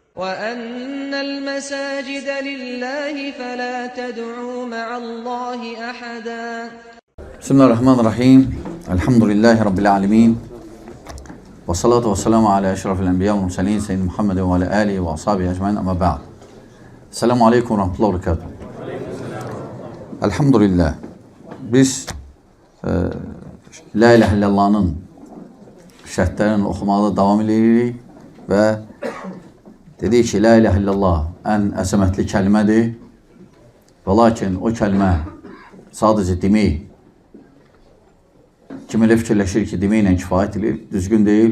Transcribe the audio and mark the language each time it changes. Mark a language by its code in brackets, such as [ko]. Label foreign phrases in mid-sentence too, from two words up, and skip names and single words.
[ar] وَأَنَّ الْمَسَاجِدَ لِلَّهِ فَلَا تَدْعُوا مَعَ اللّٰهِ أَحَدًا. Bismillahirrahmanirrahim. الحمد لله رب العالمين. والصلاة والسلام على أشرف الأنبياء والمرسلين سيدنا محمد وعلى آله وأصحابه أجمعين أما بعد. السلام عليكم ورحمة الله وبركاته. Elhamdülillah. [az] Biz La ilahe illallah'ın şərtlərini oxumaqda davam edirik və dedik ki, [ar] لا إله إلا الله [az] ən əzəmətli kəlmədir və lakin o kəlmə sadəcə demək, kim elə fikirləşir ki, deməklə kifayət edir, düzgün deyil.